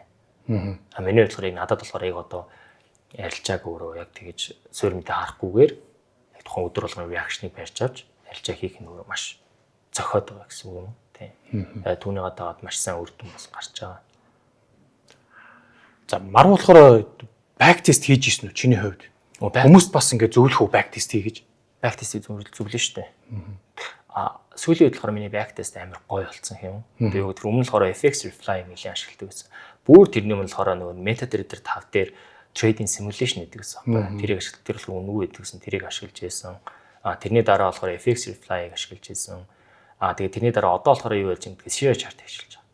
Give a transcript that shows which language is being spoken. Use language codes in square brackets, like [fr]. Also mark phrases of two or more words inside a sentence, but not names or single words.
[mn] Миний бодлохоор надад болохоор яг одоо арилжааг өөрөө яг тэгэж суурь мэдээ харахгүйгээр яг тухайн өдөр болгоны реакшныг барьж авч арилжаа хийх нь өөрөө маш зохиод байгаа гэсэн үг юм тий. Түүнийгээ дагаад маш сайн үр дүн бас гарч байгаа. За мар болохоор [en] back test [mn] хийж ирсэн үү чиний хувьд? Хүмүүс бас ингэ зөвлөх үү [en] back test [mn] хийж? [en] Back test [mn] зөвлөн шүү дээ. Сүүлийн үед болохоор миний [en] back test [mn] амар гоё болсон юм. Тэгээ өдөр өмнө болохоор FX Reply нэлээд ашигладаг гэсэн. Бүр тэрний өмнө болохоор нөгөө MetaTrader 5 дээр [en] trading simulation [mn] гэдэг гэсэн байна. Тэрийг ашиглаж тэр бол үнэгүй гэдэг гэсэн тэрийг ашиглаж байсан. Тэрний дараа болохоор FX Reply-г ашиглаж байсан. Тэгээ тэрний дараа одоо болохоор юу болж юм гэдэг SEO chart ажиллаж байгаа.